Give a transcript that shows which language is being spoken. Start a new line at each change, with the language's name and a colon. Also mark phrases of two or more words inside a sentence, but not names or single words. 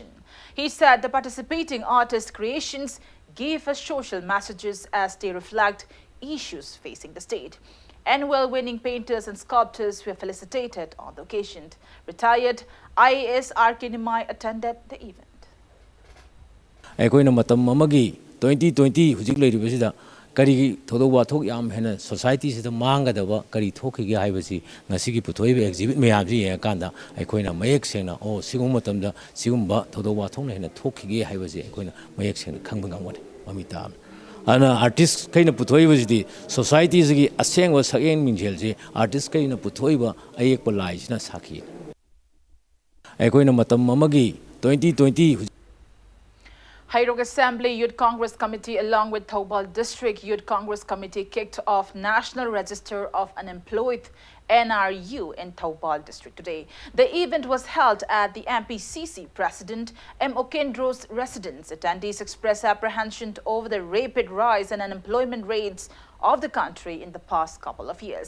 English: He said the participating artists' creations give us social messages as they reflect issues facing the state. Annual winning painters and sculptors were felicitated on the occasion. Retired IAS R.K. Nimai attended the event.
Manipuri: ꯑꯩꯈꯣꯏꯅ ꯃꯇꯝ ꯑꯃꯒꯤ 2020 ꯍꯧꯖꯤꯛ ꯂꯩꯔꯤꯕꯁꯤꯗ ꯀꯔꯤ ꯊꯧꯗꯣꯛ ꯋꯥꯊꯣꯛ ꯌꯥꯝ ꯍꯦꯟꯅ ꯁꯣꯁꯥꯏꯇꯤꯁꯤꯗ ꯃꯥꯡꯒꯗꯕ ꯀꯔꯤ ꯊꯣꯛꯈꯤꯒꯦ ꯍꯥꯏꯕꯁꯤ ꯉꯁꯤꯒꯤ ꯄꯨꯊꯣꯛꯏꯕ ꯑꯦꯛꯖꯤꯕꯤꯠ ꯃꯌꯥꯝꯁꯤ ꯌꯦꯡꯉꯀꯥꯟꯗ ꯑꯩꯈꯣꯏꯅ ꯃꯌꯦꯛ ꯁꯦꯡꯅ ꯁꯤꯒꯨꯝꯕ ꯃꯇꯝꯗ ꯁꯤꯒꯨꯝꯕ ꯊꯧꯗꯣꯛ ꯋꯥꯊꯣꯛꯅ ꯍꯦꯟꯅ ꯊꯣꯛꯈꯤꯒꯦ ꯍꯥꯏꯕꯁꯤ ꯑꯩꯈꯣꯏꯅ ꯃꯌꯦꯛ ꯁꯦꯡꯅ ꯈꯪꯕ ꯉꯝꯒꯅꯤ ꯃꯃꯤꯠ ꯇꯥꯕꯅꯤ. ꯑꯗꯨꯅ ꯑꯥꯔꯇꯤꯁ ꯈꯩꯅ ꯄꯨꯊꯣꯛꯏꯕꯁꯤꯗꯤ ꯁꯣꯁꯥꯏꯇꯤꯁꯤꯒꯤ ꯑꯁꯦꯡꯕ ꯁꯛꯌꯦꯡ ꯃꯤꯡꯁꯦꯜꯁꯤ ꯑꯥꯔꯇꯤꯁ ꯈꯩꯅ ꯄꯨꯊꯣꯛꯏꯕ ꯑꯌꯦꯛꯄ ꯂꯥꯏꯁꯤꯅ ꯁꯥꯈꯤ. ꯑꯩꯈꯣꯏꯅ ꯃꯇꯝ ꯑꯃꯒꯤ 2020
English: Hairog Assembly Youth Congress Committee along with Thoubal District Youth Congress Committee kicked off National Register of Unemployed NRU in Thoubal District today. The event was held at the MPCC President M. Okendro's residence. Attendees expressed apprehension over the rapid rise in unemployment rates of the country in the past couple of years.